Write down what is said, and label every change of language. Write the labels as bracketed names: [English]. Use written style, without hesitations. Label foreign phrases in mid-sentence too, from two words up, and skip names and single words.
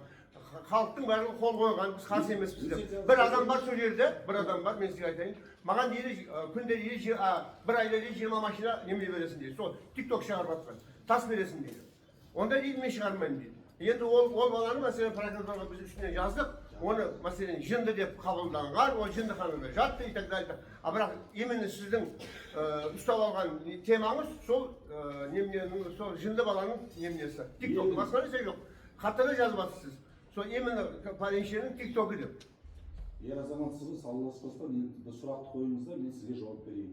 [Kazakh] Халықтың бәрі қол қойған, біз қарсы емеспіз деп. Bir адам бар сол жерде, бір адам бар, мен сізге айтайын. Маған дейді, күнде бір айда 20 машина неме бересің дейді. Сол TikTok шығарып жатқан. Тас бересің дейді. Онда дейді, мен шығармаймын дейді. Енді ол баланы мәселен прокуратураға біз үстіне жаздық. Оны мәселен жынды деп қабылданған, ол жындыханада жатты [Russian] и так далее. [Kazakh] А бірақ именно сіздің ұстап алған темаңыз сол сол жынды баланың неменесі. TikTok басқа нәрсе жоқ. Хаттарда жазып жатырсыз. Сол именно пәленшенің TikTok-ы деп. Ер азаматсыз салғыласпастан бір сұрақты қойыңызда мен сізге жауап берейін.